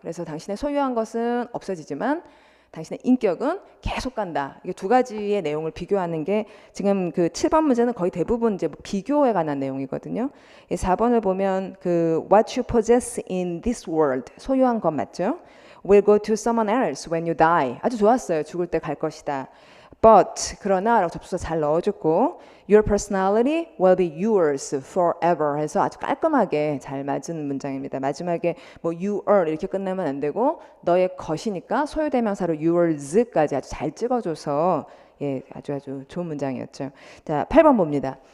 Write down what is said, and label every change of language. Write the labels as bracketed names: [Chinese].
[Korean] 그래서 당신의 소유한 것은 없어지지만 당신의 인격은 계속 간다. 이게 두 가지의 내용을 비교하는 게 지금 그 7번 문제는 거의 대부분 이제 비교에 관한 내용이거든요. 4번을 보면 그 [English] what you possess in this world [Korean] 소유한 것 맞죠? [English] will go to someone else when you die. [Korean] 아주 좋았어요. 죽을 때 갈 것이다. But 그러나 라고 접수사 잘 넣어줬고 [English] Your personality will be yours forever [Korean] 해서 아주 깔끔하게 잘 맞은 문장입니다. 마지막에 뭐 your 이렇게 끝내면 안 되고 너의 것이니까 소유대명사로 yours까지 아주 잘 찍어줘서 예, 아주 좋은 문장이었죠. 자, 8번 봅니다.